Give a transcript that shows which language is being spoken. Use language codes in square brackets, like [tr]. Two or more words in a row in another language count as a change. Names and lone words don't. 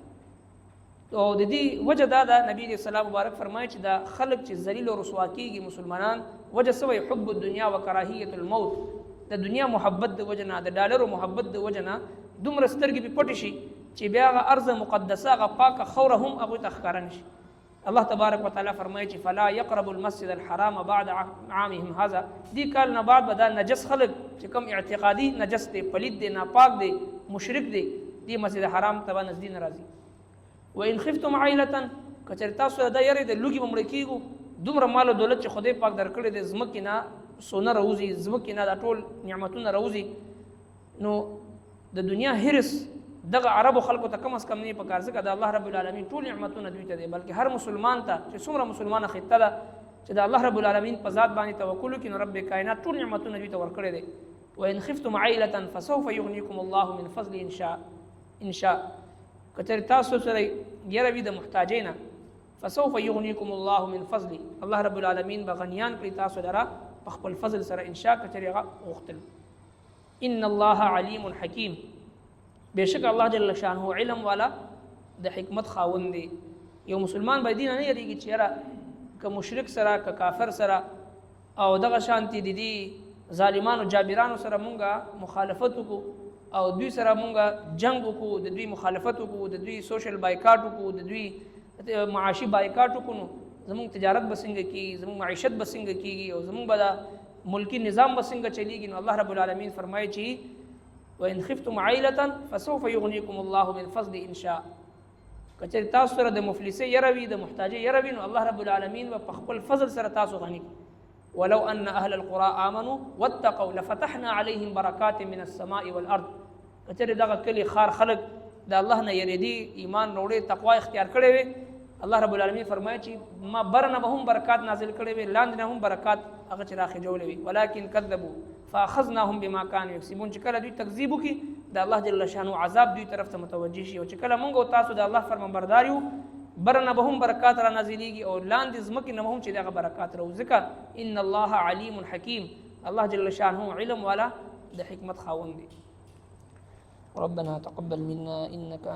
[ps] او د دې وجه دا ده نبی [ar] علیه السلام [ps] مبارک فرمایي چې دا خلک چې ذلیل او رسوا کېږي مسلمانان وجه سوی [ar] حب الدنیا و کراهیت الموت، [ps] د دنیا محبت د وجه نه، د ډالرو محبت د وجه نه دومره سترګې پې پټې شي چې بیا هغه [ar] ارض مقدسه [ps] هغه پاکه خوره هم هغوی ته ښکاره نه شي. [ar] الله تبارک وتعالی فرمایي چې فلا یقرب المسجد الحرام بعد عامهم هذا، [ps] دې کال نه بعد به دا نجس خلک چې کوم اعتقادي نجس دی، پلید دی، ناپاک دی، مشرک دی، دې مسجد حرام ته به نږدې نه راځي. [ar] وان خفتم عیلة، [ps] که چېرې تاسو دا یری د لوږې به مړه کېږو، دومره مال او دولت چې خدای پاک درکړی دی، ځمکې نه سونه راوځي، ځمکې نه دا ټول نعمتونه راوځي، نو د دنیا حرص دغه عربو خلکو ته کم از کم نه پکار، ځکه د [ar] الله رب العالمین [ps] ټول نعمتونه دوی ته دی، بلکې هر مسلمان ته چې څومره مسلمانه خطه ده چې د [ar] الله رب العالمین [ps] په ذات باندې توکل وکړي، نو رب کائنات ټول نعمتونه دوی ته ورکړی دی. [ar] وان خفتم عیلة فسوف یغنیکم الله من فضل ان شاء، [ps] که چېرې تاسو سره یره وي د محتاجۍ نه، [ar] فسوف یغنیکم الله من فضل، الله رب العالمین [ps] به غنیان کړي تاسو لره په خپل فضل سره [ar] ان شاء، [ps] که چېرې هغه غوښتل. [ar] ان الله علیم حکیم، [ps] بېشک الله [ar] جل شانه [ps] علم والا د حکمت خاوند دی. یو مسلمان باید دین نه یریږي چې یاره که مشرک سره که کافر سره او دغه شانتي د دې ظالمانو جابرانو سره مونږه مخالفت وکړو او دوی سره مونږه جنگ وکړو، د دوی مخالفت وکړو، د دوی [en] social boycott [ps] وکړو، د دوی معاشي بایکاټ وکړو، نو زمونږ تجارت به څنګه کېږي، زمونږ معیشت به څنګه کېږي او زمونږ به دا ملکی نظام به څنګه چلیږي. نو الله رب العالمین فرمایي چې [ar] وان خفتم عیلة فسوف یغنیکم الله من فضل ان شاء، [ps] که چېرې تاسو سره د مفلسۍ یره وي، د محتاجۍ یره وي، نو [ar] الله رب العالمین [ps] به په خپل فضل سره تاسو غني کړي. [ar] ولو ان اهل القرى آمنوا واتقوا لفتحنا عليهم برکات من السماء والارض، [ps] که چېرې دغه کلي خار خلک د الله نه یریدي، ایمان راوړي، تقوا اختیار کړی وي، [ar] الله رب العالمین [ps] فرمایي چې ما برنه به هم برکات نازل کړی وي، لاندې نه هم برکات هغه چې راخېجولی وي. [ar] ولکن کذبوا فاخذناهم بما كانوا یکسبون، [ps] چې کله دوی تکذیب وکړي د الله [ar] جل شانه [ps] عذاب دوی طرف ته متوجه شي، او چې کله موږ او تاسو د الله فرمانبردار یو برنه به هم برکات را نازلېږي او لاندې ځمکې نه هم چې دغه برکات راو ځکه [ar] ان الله علیم حکیم، [ps] الله [ar] جل شانه [ps] علم والا د حکمت خاوند دی. [ar] ربنا تقبل منا انك